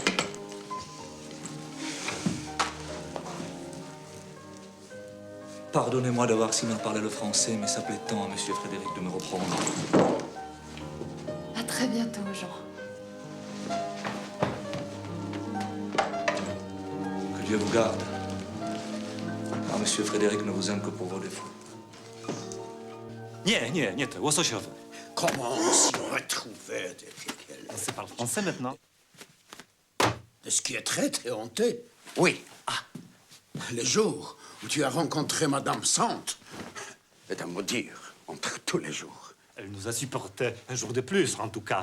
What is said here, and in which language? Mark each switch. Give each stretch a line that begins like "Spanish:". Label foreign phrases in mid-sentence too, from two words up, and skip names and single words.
French: Pardonnez-moi d'avoir si mal parlé le français, mais ça plaît tant à Monsieur Frédéric de me reprendre. À très bientôt, Jean. Que Dieu vous garde. Car Monsieur Frédéric ne vous aime que pour vos défauts.
Polish: Nie, to łososiowy.
French: Comment on s'y retrouvait? On sait parler français maintenant. De ce qui est très, très honteux. Oui. Ah. Le jour où tu as rencontré Madame Sand est à maudire entre tous les jours. Elle nous a supporté un jour de plus, en tout cas.